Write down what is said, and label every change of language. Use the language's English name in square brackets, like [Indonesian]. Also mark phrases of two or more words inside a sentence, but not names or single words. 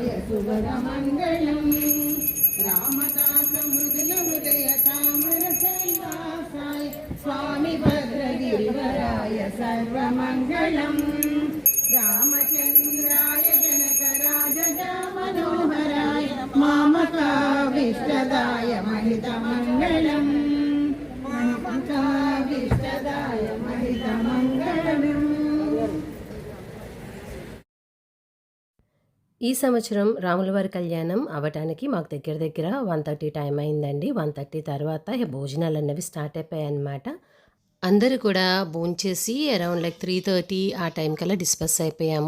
[Sanskrit] सुवरमङ्गलम् रामदासमृदुलहृदय तामरशैवासाय स्वामी भद्रगिरिवराय सर्वमङ्गलम् रामचन्द्राय जनकराजमनोहराय मामकाभीष्टदाय महितमङ्गलम् मामकाभीष्टदाय महितमङ्गलम्। [Telugu] ఈ సంవత్సరం రాములవారి కళ్యాణం అవ్వటానికి మాకు దగ్గర దగ్గర 1:30 టైం అయిందండి. 1:30 తర్వాత భోజనాలు అన్నవి స్టార్ట్ అయిపోయాయి అన్నమాట. అందరూ కూడా భోంచేసి అరౌండ్ 3:30 ఆ టైం కల్లా డిస్పర్స్ అయిపోయాము.